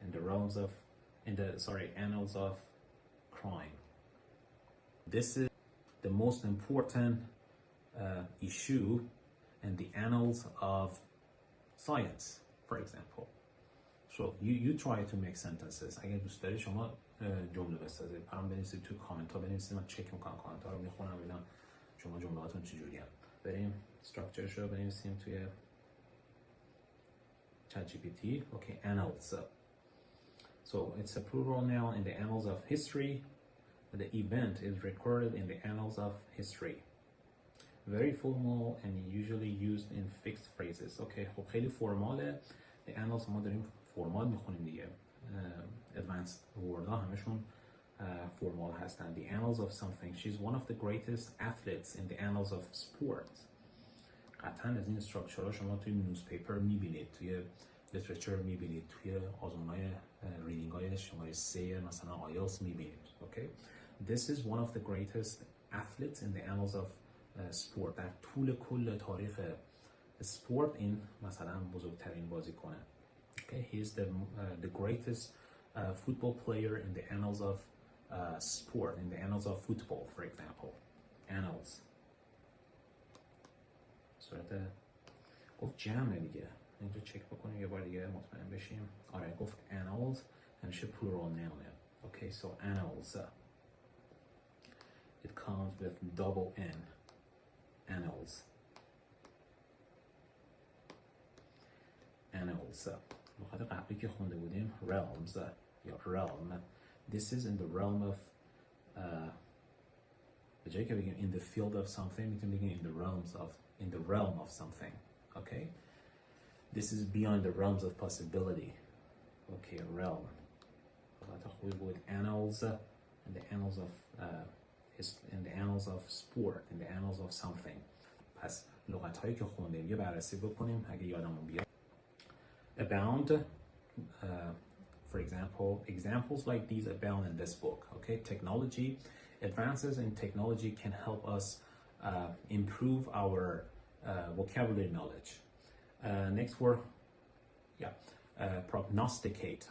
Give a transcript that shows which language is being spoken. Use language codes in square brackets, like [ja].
[en] In the realms of, annals of crime. This is the most important issue in the annals of science, for example. So you try to make sentences. [fa] اگر دوست داری شما جمله بسازید. برام بنویسید تو کامنت ها بنویسید. من چک میکنم کامنت ها رو میخونم ببینم شما جملهاتون چجوریه. بریم structure رو بنویسیم توی ChatGPT. [en] Okay, annals. So it's a plural noun in the annals of history. The event is recorded in the annals of history. Very formal and usually used in fixed phrases. [fa] Okay, خب خیلی فرماله. The annals ما داریم فرمال میخونیم دیگه. Advanced word ها همشون فرمال هستن. [en] The annals of something. She's one of the greatest athletes in the annals of sport. [fa] قطعا از این استراکچر ها شما توی نیوزپیپر میبینید، توی لیترچر میبینید، توی آزمون های ریدینگ های شماره 3 مثلا آیلتس میبینید. [en] Okay, this is one of the greatest athletes in the annals of sport. [fa] در طول کل تاریخ سپورت این مثلا بزرگترین بازیکنه. [en] Okay, he is the greatest football player in the annals of sport, in the annals of football, for example. Annals. [fa] صورت گفت جمعه دیگه. اینجا چک بکنیم یه بار دیگه مطمئن بشیم. آره گفت annals همیشه plural noun. [en] Okay, so annals. It comes with double N. Annals. Annals. [fa] نقاط قبلی که خونده بودیم realms یا realm. [en] This is in the realm of [fa] به جایی که بگیم [en] in the field of something [fa] میتونیم بگیم [en] in the realm of something. Okay, this is beyond the realms of possibility. [fa] Okay, realm. نقاط خوبی بود. [en] Annals in the annals of in the annals of sport, in the annals of something. [fa] پس لغت هایی که خوندیم یه بررسی بکنیم اگه یادمون بیاد. [en] Abound, for example, examples like these abound in this book. Okay, technology, advances in technology can help us improve our vocabulary knowledge. Next word, prognosticate.